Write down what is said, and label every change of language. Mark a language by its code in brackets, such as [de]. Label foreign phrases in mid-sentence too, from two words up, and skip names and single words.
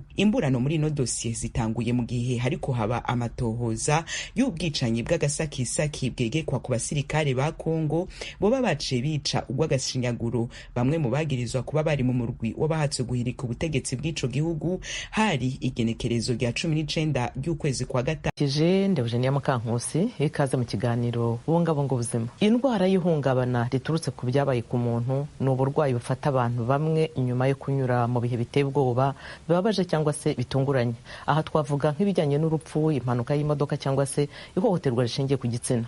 [rn] Imburano muri no dossier zitanguye mu gihe hariko haba amatohoza y'ubwicanyi bw'agasakisaki bwegekwa ku basirikare ba Kongo boba baciye bica urw'agashinyaguro bamwe mu bagirizwa kuba bari mu murwi w'abahatse guhirika ubutegetsi bw'ico gihugu hari igenekerezo rya 19 ry'ukwezi kwa gatatu. [rw] Kije Ndebujeniya Mukankusi ikaze mu kiganiro bungabunga ubuzima. Indwara y'ihungabana riturutse ku byabaye ku muntu ni uburwayi bufata abantu bamwe nyuma yo kunyura mu bihe biteye ubwoba, bibabaje cyangwa se bitunguranye. Aha twavuga nk'ibijyanye n'urupfu, impanuka y'imodoka cyangwa se ihohoterwa rishingiye ku gitsina.